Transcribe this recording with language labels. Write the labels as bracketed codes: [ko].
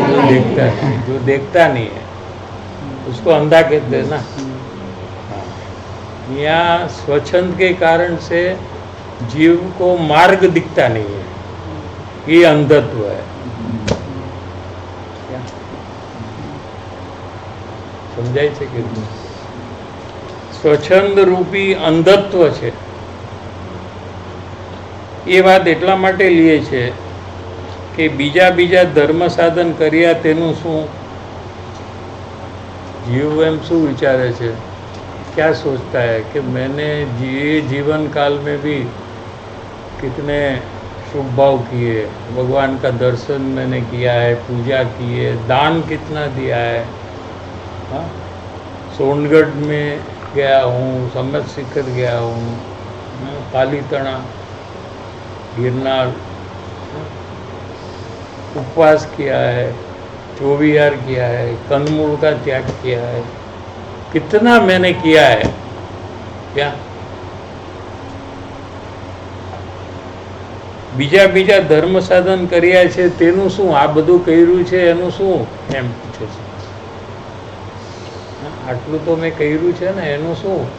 [hi] देखता नहीं, जो देखता नहीं है उसको अंधा कहते हैं ना। हाँ, यहाँ स्वच्छंद के कारण से जीव को मार्ग दिखता नहीं है, ये अंधत्व है। [gu] સમજાય છે કે સ્વચ્છંદ રૂપી અંધત્વ છે એ વાત એટલા માટે લે છે કે બીજા ધર્મ સાધન કર્યા તેનું શું? जीव एम शू विचारे छे, [hi] क्या सोचता है कि मैंने जीवन काल में भी कितने शुभ भाव किए, भगवान का दर्शन मैंने किया है, पूजा की है, दान कितना दिया है। हाँ, सोनगढ़ में गया हूँ, सम्मत शिखर गया हूँ, पालीताना, गिरनार, उपवास किया है, चौविहार किया है, कंदमूल का त्याग किया है, कितना मैंने किया है। क्या [gu] બીજા ધર્મ સાધન કર્યા છે તેનું શું? આ બધું કર્યું છે એનું શું એમ પૂછે છે। આટલું તો મેં કર્યું છે ને એનું શું?